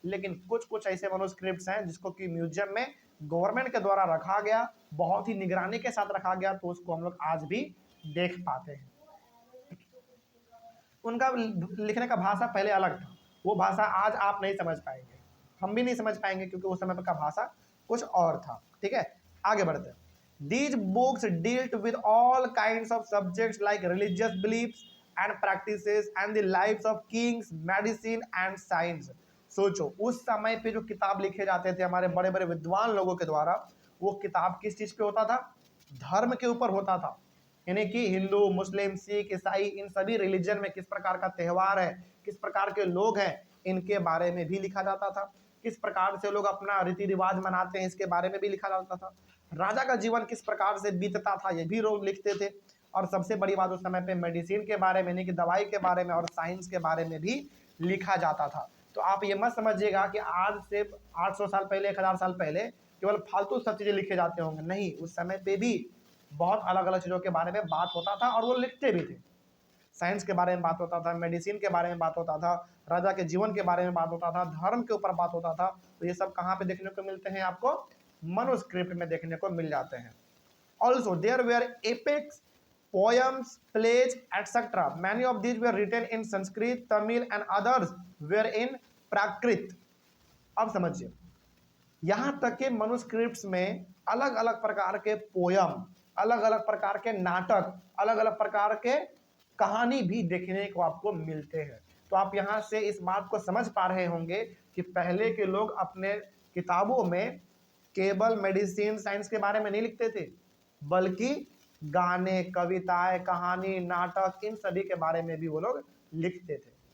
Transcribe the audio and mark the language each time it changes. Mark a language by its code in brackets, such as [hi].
[hi] लेकिन कुछ कुछ ऐसे मनुस्क्रिप्ट्स हैं जिसको कि म्यूजियम में गवर्नमेंट के द्वारा रखा गया, बहुत ही निगरानी के साथ रखा गया, तो उसको हम लोग आज भी देख पाते हैं। उनका लिखने का भाषा पहले अलग था, वो भाषा आज आप नहीं समझ पाएंगे, हम भी नहीं समझ पाएंगे, क्योंकि उस समय का भाषा कुछ और था। ठीक है, आगे बढ़ते हैं। [en] These books dealt with all kinds of subjects like religious beliefs and practices and the lives of kings, medicine and science। [hi] सोचो उस समय पे जो किताब लिखे जाते थे हमारे बड़े बड़े विद्वान लोगों के द्वारा, वो किताब किस चीज पे होता था? धर्म के ऊपर होता था। यानी कि हिंदू, मुस्लिम, सिख, ईसाई, इन सभी रिलीजन में किस प्रकार का त्यौहार है, किस प्रकार के लोग हैं, इनके बारे में भी लिखा जाता था। किस प्रकार से लोग अपना रीति रिवाज मनाते हैं, इसके बारे में भी लिखा जाता था। राजा का जीवन किस प्रकार से बीतता था, ये भी लोग लिखते थे। और सबसे बड़ी बात, उस समय पे मेडिसिन के बारे में, यानी कि दवाई के बारे में और साइंस के बारे में भी लिखा जाता था। तो आप ये मत समझिएगा कि आज से 800 साल पहले, 1000 साल पहले केवल फालतू सब चीजें लिखे जाते होंगे, नहीं, उस समय पे भी बहुत अलग अलग चीजों के बारे में बात होता था और वो लिखते भी थे। साइंस के बारे में बात होता था, मेडिसिन के बारे में बात होता था, राजा के जीवन के बारे में बात होता था, धर्म के ऊपर बात होता था। तो ये सब कहाँ पे देखने को मिलते हैं? आपको मनुस्क्रिप्ट में देखने को मिल जाते हैं। [en] Also there were epics, poems, plays, etc. Many of these were written in Sanskrit, Tamil and others were in Prakrit। [hi] अब समझिए, यहाँ तक के मनुस्क्रिप्ट्स में अलग अलग प्रकार के पोयम, अलग अलग प्रकार के नाटक, अलग अलग प्रकार के कहानी भी देखने को आपको मिलते हैं। तो आप यहाँ से इस बात को समझ पा रहे होंगे कि पहले के लोग अपने किताबों में केवल मेडिसिन, साइंस के बारे में नहीं लिखते थे, बल्कि गाने, कविताएं, कहानी, नाटक, इन सभी के बारे में भी वो लोग लिखते थे।